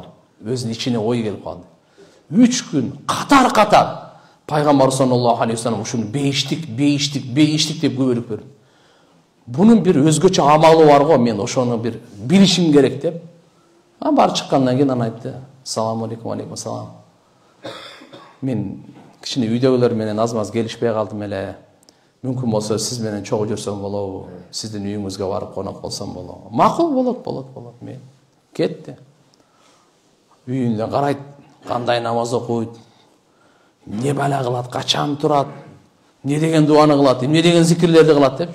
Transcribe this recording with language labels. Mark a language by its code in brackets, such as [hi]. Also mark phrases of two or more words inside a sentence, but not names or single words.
[ky] Өзүнүн ичине ой келип калды. 3 күн катар пайгамбар [ar] صلى الله عليه وسلم [ky] ушуну бейиштик деп көбөлүп берди. Бунун бир өзгөчө амалы бар го, мен ошону бир билишим керек деп. Бар чыккандан кийин аны айтты. [ar] السلام عليكم، عليكم السلام. [ky] Мен кичине үйдөгүлөр менен аз-маз келишпей калдым эле. Мүмкүн болсо сиз менен чогуу жүрсөм болобу? Сиздин үйүңүзгө барып конок болсом болобу? Макул, болот. Мен кетти. Үйүндө карайт, кандай намаз окуйт, не бала кылат, качан турат, не деген дуаны кылат, эмне деген зикирлерди кылат деп.